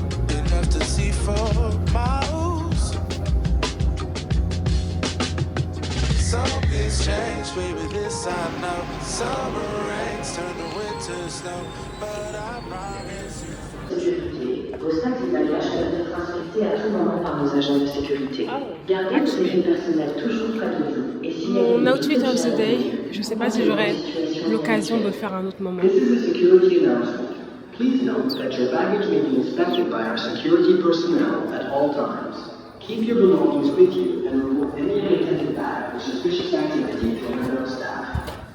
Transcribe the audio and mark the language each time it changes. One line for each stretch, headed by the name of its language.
English: Enough to see for miles. Something's changed, baby, this I know. Summer rains turn to winter snow, but I promise you.
French: Sécurité. Vos sacs et bagages peuvent être inspectés à tout moment par nos agents de sécurité. Gardez vos effets personnels toujours près de vous. Et si Mon
English: outfit of the day,
French: je sais pas si j'aurai l'occasion de le faire à un autre moment.
English: This is a security announcement. Please note that your baggage may be inspected by our security personnel at all times. Keep your belongings with you and remove any unattended bag or suspicious activity from your staff.